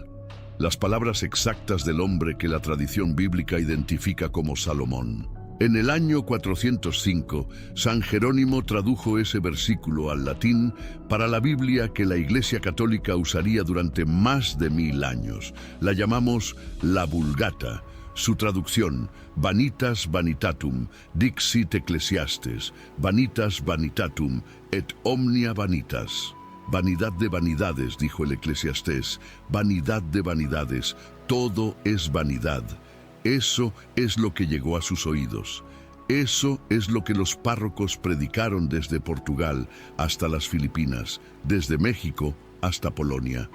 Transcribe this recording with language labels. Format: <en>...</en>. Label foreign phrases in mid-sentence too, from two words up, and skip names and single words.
<es>Las palabras exactas del hombre que la tradición bíblica identifica como Salomón. En el año 405, San Jerónimo tradujo ese versículo al latín para la Biblia que la Iglesia Católica usaría durante más de 1000 años. La llamamos la Vulgata. Su traducción:</es> <la>Vanitas vanitatum, dixit Ecclesiastes, vanitas vanitatum, et omnia vanitas.</la> <es>Vanidad de vanidades, dijo el Eclesiastés, vanidad de vanidades, todo es vanidad. Eso es lo que llegó a sus oídos. Eso es lo que los párrocos predicaron desde Portugal hasta las Filipinas, desde México hasta Polonia.</es>